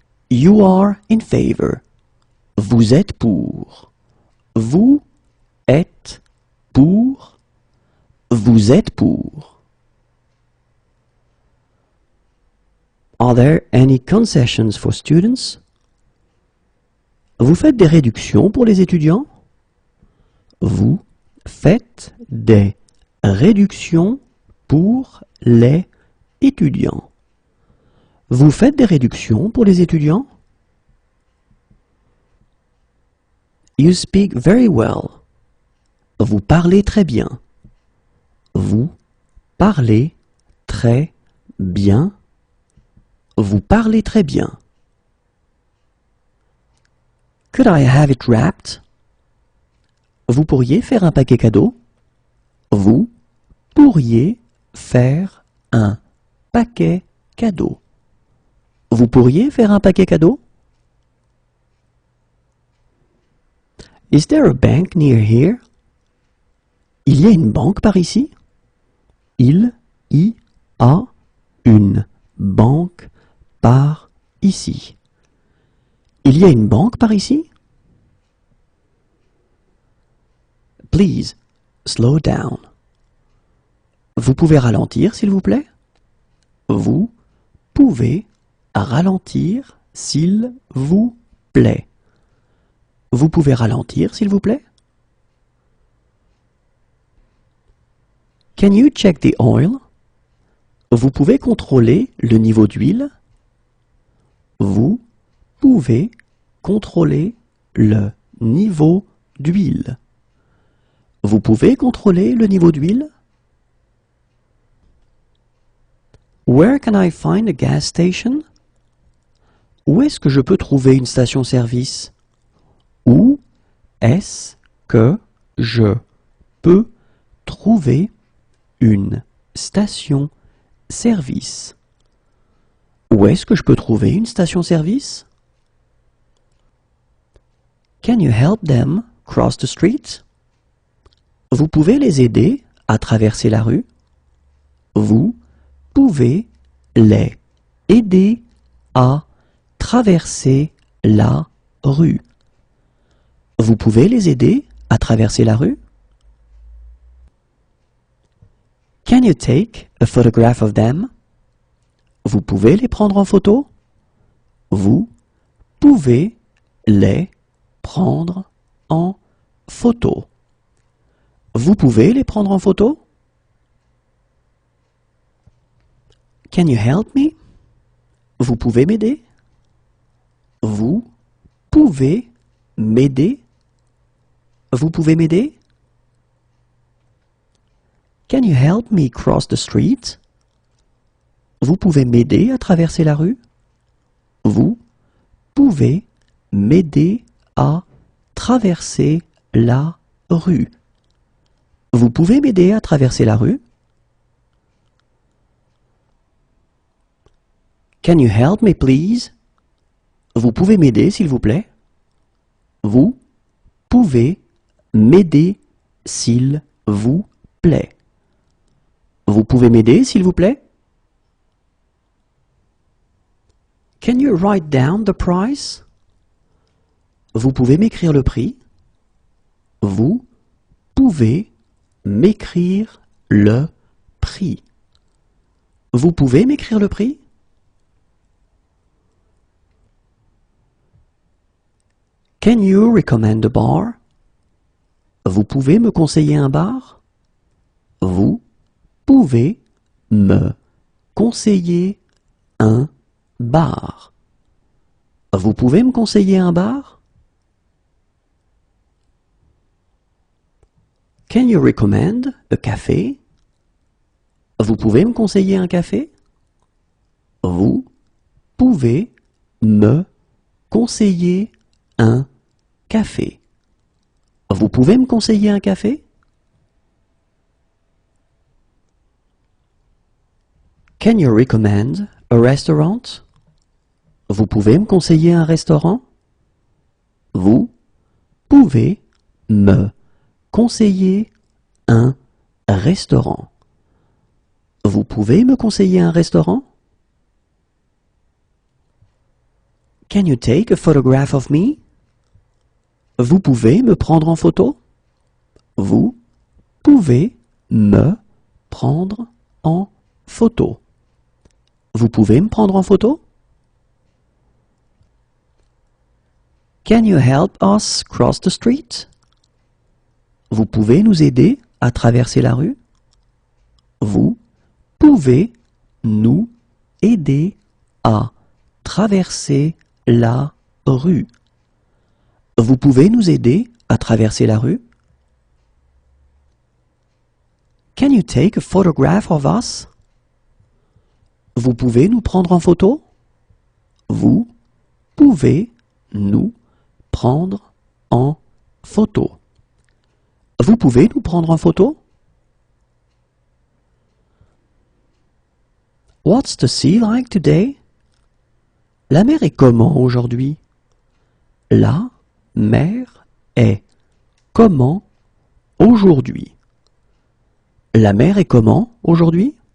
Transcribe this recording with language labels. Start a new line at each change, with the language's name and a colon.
English: You are in favor.
French: Vous êtes pour. Vous êtes pour. Vous êtes pour.
English: Are there any concessions for students?
French: Vous faites des réductions pour les étudiants? Vous faites des réductions pour les étudiants. Vous faites des réductions pour les étudiants?
English: You speak very well.
French: Vous parlez très bien. Vous parlez très bien. Vous parlez très bien.
English: Could I have it wrapped?
French: Vous pourriez faire un paquet cadeau? Vous pourriez faire un paquet cadeau. Vous pourriez faire un paquet cadeau?
English: Is there a bank near here?
French: Il y a une banque par ici? Il y a une banque par ici. Il y a une banque par ici?
English: Please, slow down.
French: Vous pouvez ralentir, s'il vous plaît? Vous pouvez ralentir, s'il vous plaît. Vous pouvez ralentir, s'il vous plaît?
English: Can you check the oil?
French: Vous pouvez contrôler le niveau d'huile? Vous pouvez contrôler le niveau d'huile. Vous pouvez contrôler le niveau d'huile?
English: Where can I find a gas station?
French: Où est-ce que je peux trouver une station-service? Où est-ce que je peux trouver une station-service? Où est-ce que je peux trouver une station-service?
English: Can you help them cross the street?
French: Vous pouvez les aider à traverser la rue? Vous pouvez les aider à traverser la rue. Vous pouvez les aider à traverser la rue?
English: Can you take a photograph of them?
French: Vous pouvez les prendre en photo? Vous pouvez les prendre en photo. Vous pouvez les prendre en photo?
English: Can you help me?
French: Vous pouvez m'aider? Vous pouvez m'aider? Vous pouvez m'aider?
English: Can you help me cross the street?
French: Vous pouvez m'aider à traverser la rue? Vous pouvez m'aider à traverser la rue. Vous pouvez m'aider à traverser la rue?
English: Can you help me please?
French: Vous pouvez m'aider s'il vous plaît? Vous pouvez m'aider s'il vous plaît? Vous pouvez m'aider s'il vous plaît?
English: Can you write down the price?
French: Vous pouvez m'écrire le prix? Vous pouvez m'écrire le prix? Vous pouvez m'écrire le prix?
English: Can you recommend a bar?
French: Vous pouvez me conseiller un bar? Vous pouvez me conseiller un bar? Vous pouvez me conseiller un bar?
English: Can you recommend a café?
French: Vous pouvez me conseiller un café? Vous pouvez me conseiller un café? Vous pouvez me conseiller un café?
English: Can you recommend a restaurant?
French: Vous pouvez me conseiller un restaurant? Vous pouvez me conseiller un restaurant? Vous pouvez me conseiller un restaurant?
English: Can you take a photograph of me?
French: Vous pouvez me prendre en photo? Vous pouvez me prendre en photo? Vous pouvez me prendre en photo?
English: Can you help us cross the street?
French: Vous pouvez nous aider à traverser la rue? Vous pouvez nous aider à traverser la rue? Vous pouvez nous aider à traverser la rue?
English: Can you take a photograph of us?
French: Vous pouvez nous prendre en photo? Vous pouvez nous prendre en photo? Vous pouvez nous prendre en photo?
English: What's the sea like today?
French: La mer est comment aujourd'hui? La mer est comment aujourd'hui? La mer est comment aujourd'hui?